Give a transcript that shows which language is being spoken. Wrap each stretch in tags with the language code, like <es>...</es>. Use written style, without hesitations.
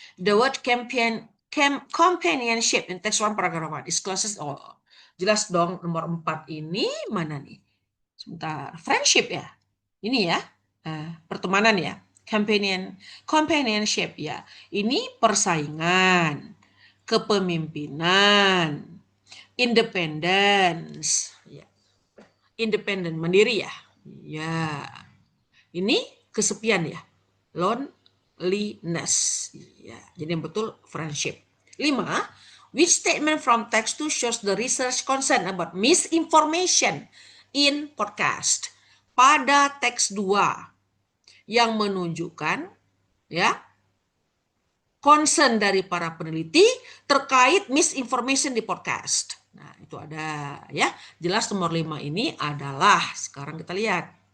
<en>The word companionship in text 1 paragraph 1 is closest.</en> <id>Jelas dong, nomor 4 ini mana nih? Sebentar, friendship ya. Ini ya, pertemanan ya. Companionship ya. Ini persaingan, kepemimpinan, independence, ya. Independen, mandiri ya. Ya. Ini kesepian ya. Loneliness. Ya. Jadi yang betul friendship. 5.</id> <en>Which statement from text 2 shows the research concern about misinformation in podcast?</en> <id>Pada teks 2 yang menunjukkan ya concern dari para peneliti terkait misinformation di podcast. Nah, itu ada ya. Jelas nomor 5 ini adalah, sekarang kita lihat.</id>